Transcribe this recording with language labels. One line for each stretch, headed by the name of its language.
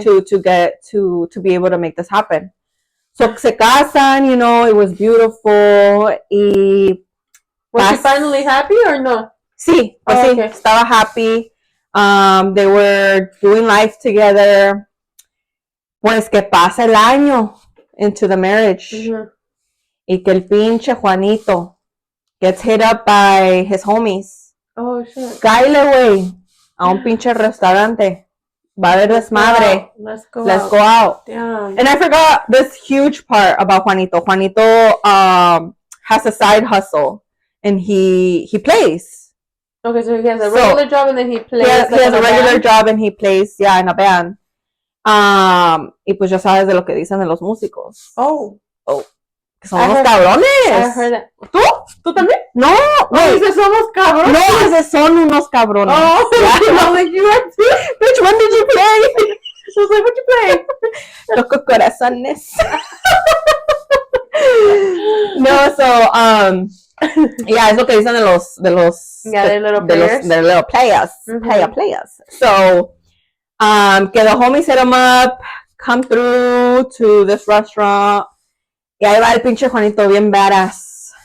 English: To get to be able to make this happen. So
Spanish: se casan,
English: it was beautiful.
Spanish: Y
English: was she finally happy or no?
Spanish: Sí, sí, estaba happy.
English: They were doing life together.
Spanish: Pues que pasa el año
English: into the marriage. Mm-hmm.
Spanish: Y que el pinche
English: Juanito gets hit up by his homies. Oh, shit.
Spanish: Cáile, güey, a un pinche restaurante. Va a haber desmadre.
English: Let's go out. Damn. And I forgot this huge part about Juanito. Juanito has a side hustle and he plays. Okay, so he has a regular job and then he plays. He has a regular job and he plays, in a band.
Spanish: Y pues ya sabes de lo que dicen de los músicos. Oh. son unos cabrones.
English: I heard that.
Spanish: ¿Tú? ¿Tú también? No,
English: Wait,
Spanish: dice somos cabrones. no, dice son unos cabrones. Oh,
English: Yeah. I'm like, you are too. Which one did you play? She was like, what you play?
Spanish: Loco corazones. No, so, yeah, es lo que dicen de los
English: Yeah, they're little
Spanish: de
English: players. Los little players. Mhm. Players. So, que the homies hit him up, come through to this restaurant.
Spanish: Y ahí va el pinche Juanito bien badass.